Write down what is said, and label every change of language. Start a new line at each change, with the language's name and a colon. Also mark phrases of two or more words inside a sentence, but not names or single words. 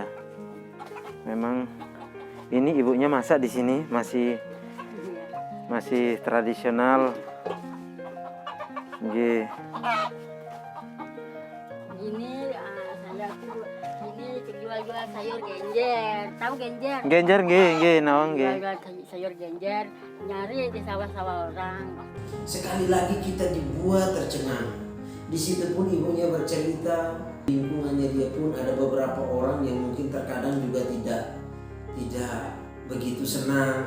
Indonesian: Memang ini ibunya masak di sini masih tradisional. Nggih. Ini saya tuh ini jual-jual sayur genjer. Tahu genjer?
Balinese: Genjer nggih, nawang nggih.
Indonesian: Jual-jual sayur genjer, nyari di sawah-sawah orang. Sekali lagi kita dibuat tercengang. Di situ pun ibunya bercerita, lingkungannya dia pun ada beberapa orang yang mungkin terkadang juga tidak begitu senang.